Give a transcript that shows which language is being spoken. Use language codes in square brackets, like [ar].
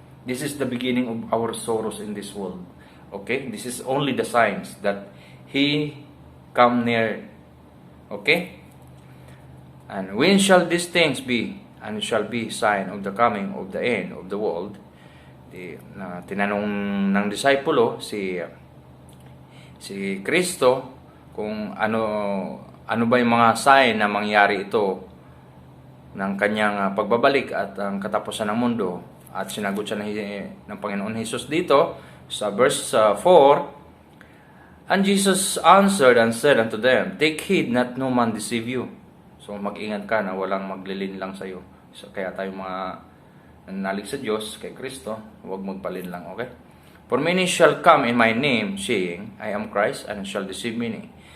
[en] This is the beginning of our sorrows in this world. Okay? This is only the signs that He come near. Okay? And when shall these things be? And shall be sign of the coming of the end of the world. [tl] Tinanong ng disipulo si Kristo kung ano ba yung mga sign na mangyari ito ng kanyang pagbabalik at ang katapusan ng mundo. At sinagot siya ng Panginoon Hesus dito sa [en] verse 4, And Jesus answered and said unto them, Take heed that no man deceive you. [tl] So mag-ingat ka na walang maglilin lang sa iyo. So, kaya tayo mga nanalig sa Diyos, kay Kristo, huwag magpalin lang, okay? [en] For many shall come in my name, saying, I am Christ, and shall deceive many.